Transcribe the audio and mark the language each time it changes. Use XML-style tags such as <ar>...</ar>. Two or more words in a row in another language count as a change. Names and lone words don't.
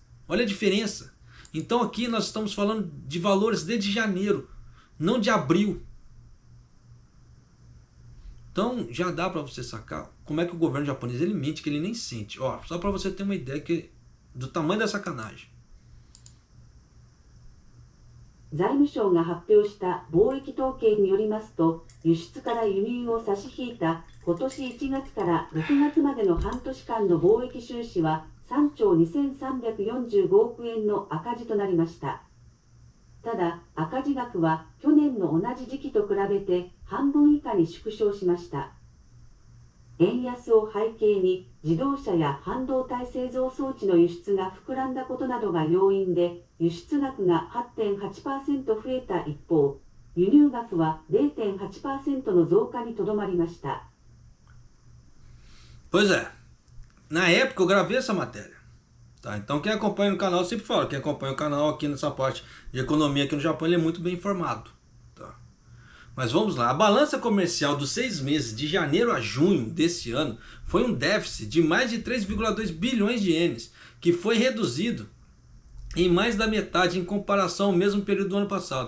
<pt>Olha a diferença. Então aqui nós estamos falando de valores desde janeiro, não de abril. Então já dá para você sacar como é que o governo japonês ele mente que ele nem sente. Só para você ter uma ideia do tamanho da sacanagem.</pt> <ja>財務省が発表した貿易統計によりますと、輸出から輸入を差し引いた今年1月から6月までの半年間の貿易収支は3兆2345億円の赤字となりました。ただ、赤字額は去年の同じ時期と比べて半分以下に縮小しました。円安を背景に自動車や半導体製造装置の輸出が膨らんだことなどが要因で、輸出額が 8.8% 増えた一方、輸入額は 0.8% の増加にとどまりました。</ja> <pt>Pois é, na época eu gravei essa matéria. Tá, então quem acompanha no canal, eu sempre falo, quem acompanha o canal aqui nessa parte de economia aqui no Japão, ele é muito bem informado. Tá? Mas vamos lá, a balança comercial dos 6 meses de janeiro a junho desse ano foi um déficit de mais de 3,2 bilhões de ienes, que foi reduzido em mais da metade em comparação ao mesmo período do ano passado.</pt>